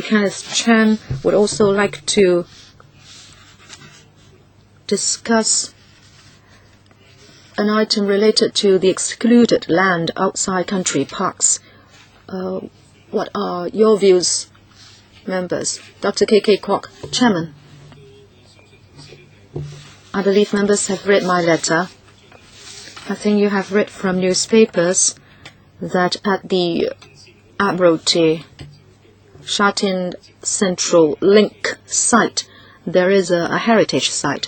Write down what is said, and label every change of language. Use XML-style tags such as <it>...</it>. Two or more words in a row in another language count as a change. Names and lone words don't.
<en>Kenneth Chan would also like to discuss an item related to the excluded land outside country parks. What are your views, members? Dr. Ka-lok, Chairman. I believe members have read my letter. I think you have read from newspapers that at the Admiralty Shatin Central Link site, there is a heritage site.</en>